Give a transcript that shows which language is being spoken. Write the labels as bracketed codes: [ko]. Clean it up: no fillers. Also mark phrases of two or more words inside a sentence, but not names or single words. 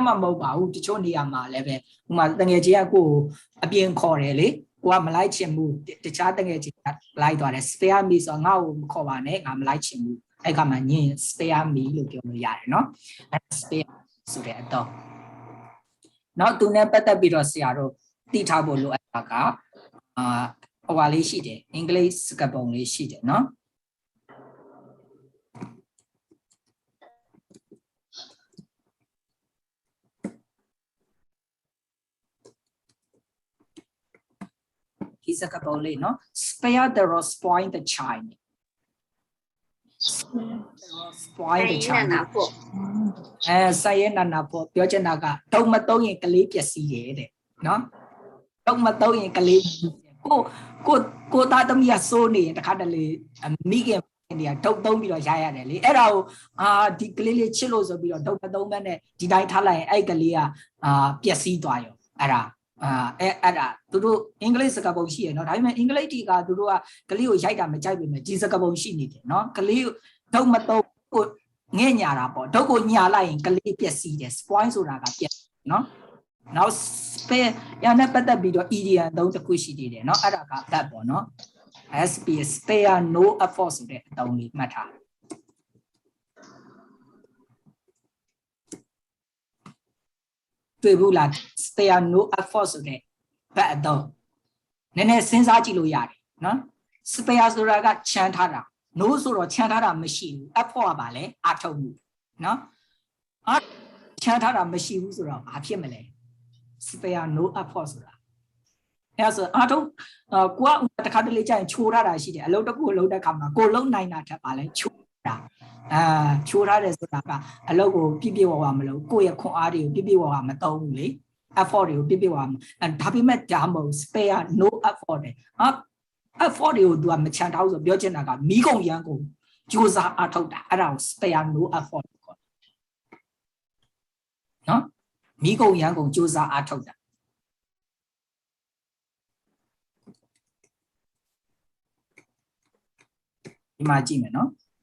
[my] မှာမဟုတ်ပါဘူးတချို့နေရာမှာလည်းပဲဥမာတငယ်ချင်းကကိုယ်အပြင်ခေါ်တယ်လေကိုကမလိုက်ချင်ဘူးတခြားတငယ်ချင်းကလိုက်သွားတယ် [en] spare me [my] ဆိုတော့ငါ့ကိုမခေါ်ပါနဲ့ငါမလိုက်ချင်ဘူးအဲ့ကမှညင် [en] spare me [my] လို့ပြောလို့ရတယ်နော်အဲ့ spare ဆိုတဲ့အတော့နောက်သူနဲ့ပတ်သက်ပြီးတော့ဆရာတို့သိထားဖို့လိုအပ်တာကဟိုပါလေးရှိတယ်အင်္ဂလိပ်စကားပုံလေးရှိတယ်နော် ဒီစကားပုံလေးနော် [en] spare the rod spoil the child spoil the child [my] ဆိုင်ရနာဖို့ပြောချင်တာကတုံမတုံးရင်ကလေးပျက်စီးရဲ့တဲ့နော်တုံမတုံးရင်ကလေးကိုသား သမီးကစိုးနေရင်တခါတလေမိခင်နေရာဒုတ်သုံးပြီးတော့ရရတယ်လေအဲ့ဒါကိုဒီကလေးလေးချစ်လို့ဆိုပြီးတော့ဒုတ်မသုံးဘဲနဲ့ဒီတိုင်းထား လိုက်ရင်အဲ့ကလေးကပျက်စီးသွားရောအဲ့ဒါအဲ့ဒါသူတို့အင်္ဂလိပ်စကားပုံရှိရနော်ဒါပေမဲ့အင်္ဂလိပ်တီကသူတို့ကကလေးကိုရိုက်တာမကြိုက်ပေမဲ့ဒီစကားပုံရှိနေတယ်နော်ကလေးဒုတ်မသုံးကိုငဲ့ညာတာပေါ့ဒုတ်ကိုညာလိုက်ရင်ကလေးပျက်စီးတယ် spoil ဆိုတာကပျက်နော်နောက် spare ရနဲ့ပတ်သက်ပြီးတော့ idiom သုံးတစ်ခုရှိသေးတယ်နော်အဲ့ဒါကအသက်ပေါ့နော် [en] spare no effort [my] ဆိုတဲ့အသုံးလေးမှတ်ထား တွေ့ဘူးလား [en] spare no effort [my] ဆိုတဲ့ဘတ်အသုံးနည်းနည်းစဉ်းစားကြည့်လို့ရတယ်နော် spare ဆိုတာကချမ်းထားတာ no ဆိုတော့ချမ်းထားတာမရှိဘူး effort ကပါလေအထော က်မှုနော်ချမ်းထားတာမရှိဘူးဆိုတော့ဘာဖြစ်မလဲ [en] spare no effort [my] ဆိုတာအဲ့ဆိုအထုံးကိုကတခါတလေကြာရင်ချိုးထားတာရှိတယ် အလုပ်တစ်ခုအလုပ်တဲ့ခါမှာကိုလုံးနိုင်တာထက်ပါလဲချိုးတာချိုးထားတယ်ဆိုတာကအလုပ်ကိုပြပြဝ ဝမလုပ်ကိုယ့်ရဲ့ခွန်အားတွေကိုပြပြဝဝမသုံးဘူးလေ effort တွေကိုပြပြဝဝဒါပေမဲ့ဒါမဟုတ် [en] spare no effort [my] တဲ့effort တွေကို तू မချန်ထားဘူးဆိုပြောချင်တာကမီးကုန်ရမ်းကုန်ကြိုးစားအထောက်တာအဲ့ဒါကို [en] spare no effort [my] ခေါ်တယ်နော်မီးကုန်ရမ်းကုန်ကြိုးစားအထောက်တာဒီမှာကြည့်မယ်နော်